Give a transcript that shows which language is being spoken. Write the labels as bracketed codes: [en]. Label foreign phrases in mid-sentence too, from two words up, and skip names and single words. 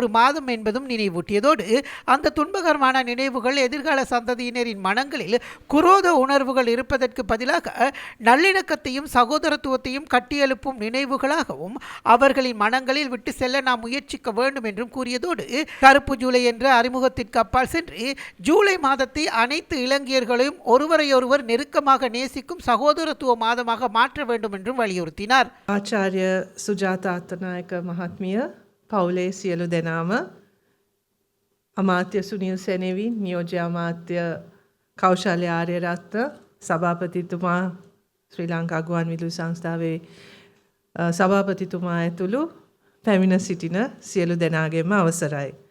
[ta] மாதம் என்பதும் நினைவூட்டியதோடு, அந்த துன்பகரமான நினைவுகள் எதிர்கால சந்ததியினரின் மனங்களில் குரோத உணர்வுகள் இருப்பதற்கு பதிலாக நல்லிணக்கத்தையும் சகோதரத்துவத்தையும் கட்டியெழுப்பும் நினைவுகளாகவும் அவர்களின் மனங்களில் விட்டு செல்ல நாம் முயற்சிக்க வேண்டும் என்றும் கூறியதோடு, கருப்பு ஜூலை என்ற அறிமுகத்திற்கு அப்பால் சென்று ஜூலை மாதத்தை அனைத்து இளைஞர்களையும் ஒருவரையொருவர் நெருக்கமாக நேசிக்கும் சகோதரத்துவ மாதமாக மாற்ற வேண்டும் என்றும் வலியுறுத்தினார். [si] ආචාර්ය සුජාතා අත්තනායක මහත්මිය, පවුලේ සියලු දෙනාම, අමාත්‍ය සුනිල් සෙනෙවින්, නියෝජ්‍ය අමාත්‍ය කෞශල්‍ය ආර්යරත්න, සභාපතිතුමා, ශ්‍රී ලංකා ගුවන්විදුලි සංස්ථාවේ සභාපතිතුමා ඇතුළු පැමිණ සිටින සියලු දෙනාගේම අවසරයි.